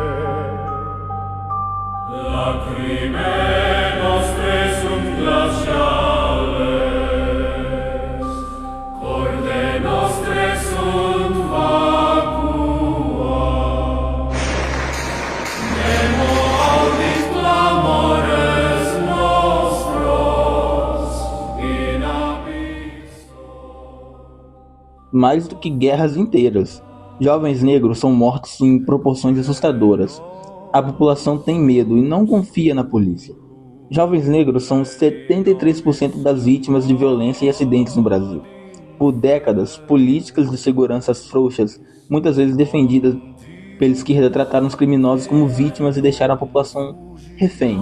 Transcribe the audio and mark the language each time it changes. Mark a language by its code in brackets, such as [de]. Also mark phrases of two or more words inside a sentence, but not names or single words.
[la] Lacrimae nostre sunt glaciales, corde nostre sunt vacua. Nemo audit clamores nostros in abysso. [pt] Mais do que guerras inteiras, jovens negros são mortos em proporções assustadoras. A população tem medo e não confia na polícia. Jovens negros são 73% das vítimas de violência e acidentes no Brasil. Por décadas, políticas de segurança frouxas, muitas vezes defendidas pela esquerda, trataram os criminosos como vítimas e deixaram a população refém.